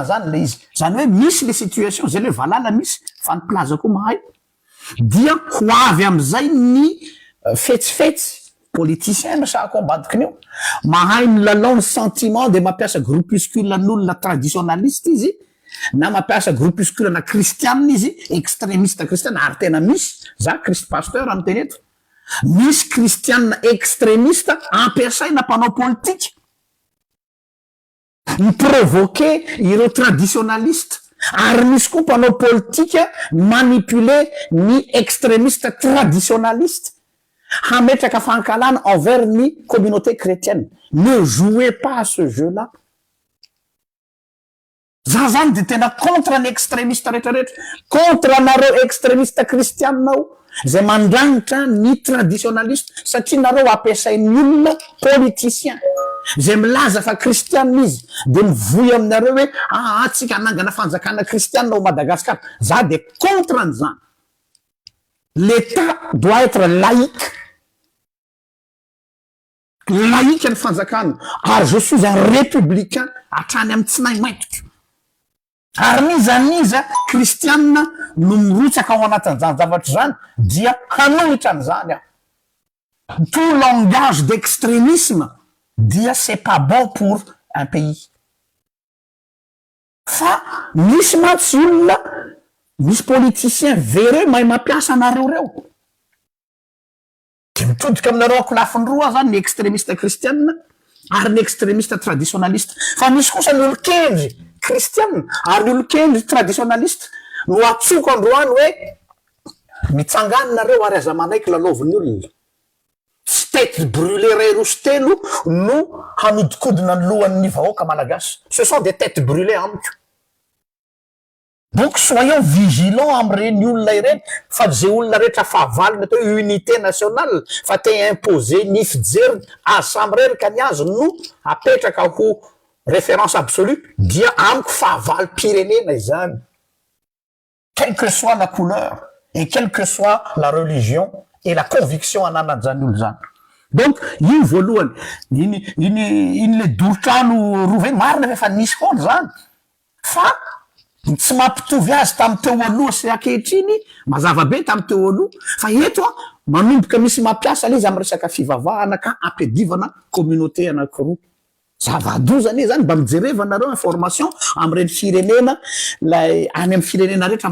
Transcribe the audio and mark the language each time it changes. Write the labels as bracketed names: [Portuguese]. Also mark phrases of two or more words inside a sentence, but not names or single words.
[Malagasy] zany le izy zany hoe misy le situation zay le valala misy fa ny plaza koa mahay dia ho avy am'izay ny fetsifetsy politicien sako ambadikin'io mahay milalao ny sentiment de mampiasa groupuscule an'olona traditionnaliste izy na mampiasa groupuscule na kristianina izy extrémiste kristianina ary tena misy za Christ pasteur amy teny eto misy kristianina extrémiste ampiasaina mpanao politique miprovoquer ireo traditionnaliste ary misy koa mpanao politique manipuler ny [French] extrémiste traditionnaliste [Malagasy] hametraka fankalana envers ny [French] communauté chrétienne ne jouez pas à ce jeu-là [Malagasy] za zany de tena contre ny extrémiste rehetrarehetra contre anareo extrémiste kristianao zay mandranitra ny traditionnaliste satria nareo ampiasain'ny olona politicien zay milaza fa kristianina izy de mivoy aminareo hoe tsika anangana fanjakana kristianina ao Madagascar za de contre an'izany [French] l'état doit être laïque [Malagasy] ny fanjakana ary [French] je suis un républicain [Malagasy] hatrany amy tsy nay maitiko ary nizaniza kristianina no mirotsaka ao anatin'izany zavatra zany dia hanohitra an'izany [French] tout langage d'extrémisme [Malagasy] dia [French] c'est pas bon pour un pays [Malagasy] fa misy matsy olona misy [French] politicien vereux [Malagasy] mahay mampiasa anareo reo de mitodika aminareo akolafiny roa zany ny extrémiste kristianina ary ny extrémiste traditionnaliste fa misy kosa ny olokendry kristianina ary ny olokendry traditionnaliste no atsoko androany hoe mitsanganonareo ary aza manaiky lalaoviny olona tsy [French] tête brûlée [Malagasy] ray roso telo no hanodikodina ny lohan'ny vahoaka malagasy [French] ce sont des têtes brûlées [Malagasy] amiko [French] donc soyons vigilants [Malagasy] am'ireny olona ireny fa zay olona rehetra fahavaliny atao [French] unité nationale [Malagasy] fa te imposer ny fijeriny asamy reraka ny azy no apetraka ho [French] référence absolue [Malagasy] dia amiko fahavaly pirenena izany [French] quelle que soit la couleur et quelle que soit la religion et la conviction [Malagasy] ananan'izany olo zany donc io voalohany iny le dorotrano roveny marina efa nisy foana zany fa tsy mampitovy azy tamy teo aloha sy ankehitriny mazava be tamy teo aloha fa eto manomboka misy mampiasa le izy amy resaka fivavahana ka ampiadivana communauté anakiroa zava-dozany zany mba mijerevanareo information am'ireny firenena lay any amy firenena rehetra